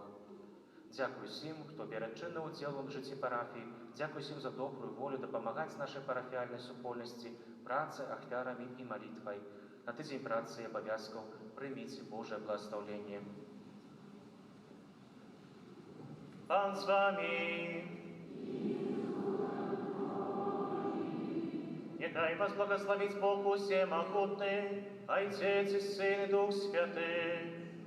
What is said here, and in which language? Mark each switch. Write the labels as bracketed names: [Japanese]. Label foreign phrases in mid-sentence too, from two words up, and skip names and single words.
[Belarusian] Дзякуй усім, хто бярэ чынны ўдзел у жыцці парафіі, дзякуй усім за добрую волю дапамагаць нашай парафіяльнай супольнасці працай, ахвярамі і малітвай. На тыдзень працы і абавязкаў прыміце Божае благаслаўленне. [Ukrainian] Пан з вами. Нехай вас благословить Бог усемогутный, Отец и Сын и Дух Святый.